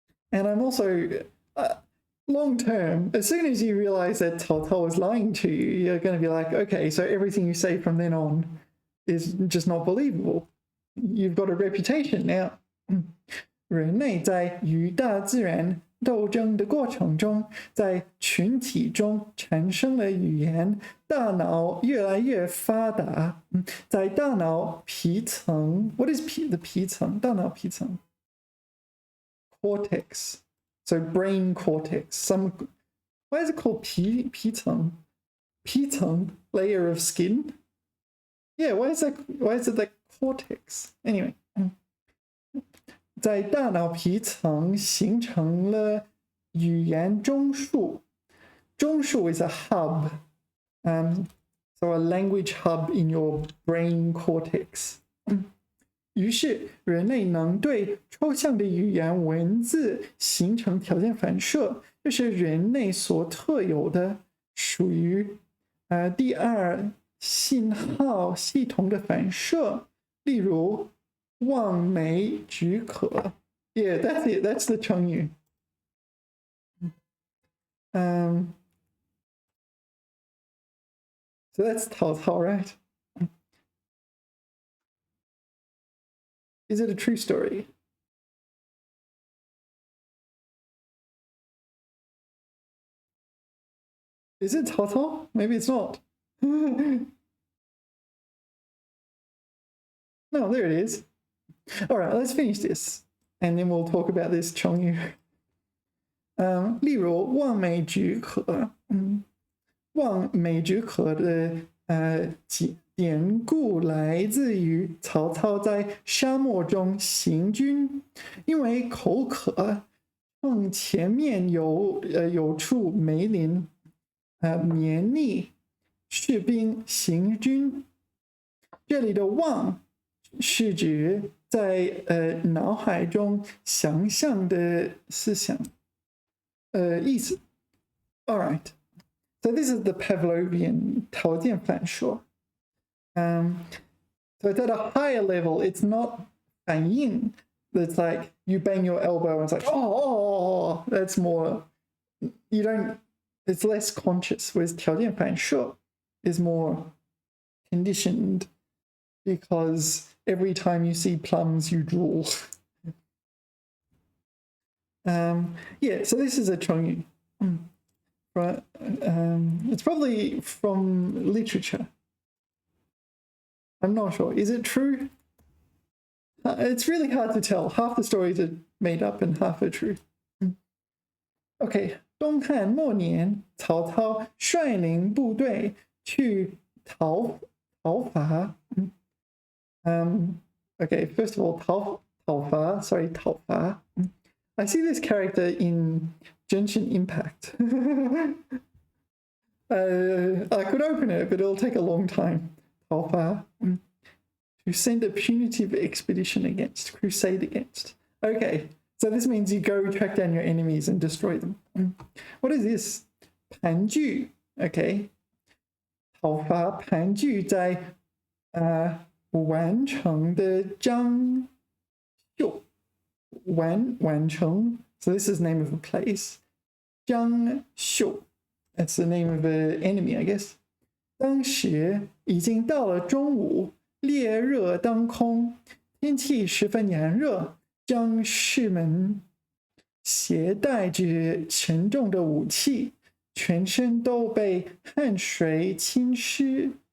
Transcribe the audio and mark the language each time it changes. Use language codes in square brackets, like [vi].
[en] And I'm also, long term, as soon as you realize that Cao Cao is lying to you, you're going to be like, okay, so everything you say from then on is just not believable. You've got a reputation now. [zh] 人类在与大自然斗争的过程中，在群体中产生了语言，大脑越来越发达。在大脑皮层 [en] ，What is the 皮层？大脑皮层 ，cortex. So brain cortex. Why is it called 皮层？ 皮层 layer of skin. Yeah, why is it like cortex? Anyway. [zh] 在大脑皮层形成了语言中枢。 [en] 中枢 is a hub, so a language hub in your brain cortex. [zh] 于是人类能对抽象的语言文字形成条件反射，这是人类所特有的，属于第二信号系统的反射，例如望梅止渴 [en] Yeah, that's it. That's the 成语 So that's Cao Cao, right? Is it a true story? Is it Cao Cao? Maybe it's not. No, there it is. All right, let's finish this, and then we'll talk about this 成语。 [zh] 例如望梅止渴，望梅止渴的典故来自于曹操在沙漠中行军，因为口渴，趁前面有处梅林，勉励士兵行军。这里的望是指在脑海中想象的思想。 [en] 意思。All right. So this is the Pavlovian 条件反射。 So it's at a higher level. It's not 反应.It's like you bang your elbow and it's like, oh, that's more, you don't, it's less conscious. Whereas 条件反射 is more conditioned because every time you see plums, you drool. Yeah, so this is a 成语. Right, it's probably from literature. I'm not sure. Is it true? It's really hard to tell. Half the stories are made up and half are true. [zh] Okay, 东汉末年，曹操率领部队去讨伐。 [en] Okay, first of all, 讨伐。 I see this character in Genshin Impact. I could open it, but it'll take a long time. 讨伐 to send a punitive expedition against, crusade against. Okay, so this means you go track down your enemies and destroy them. What is this? 盘踞 Okay. [zh] 讨伐盘踞在完成的张绣。 [en] 完成 So this is the name of a place. 张绣 That's the name of an enemy, I guess. [zh] 当时已经到了中午，烈热当空，天气十分炎热，将士们携带着沉重的武器，全身都被汗水浸湿。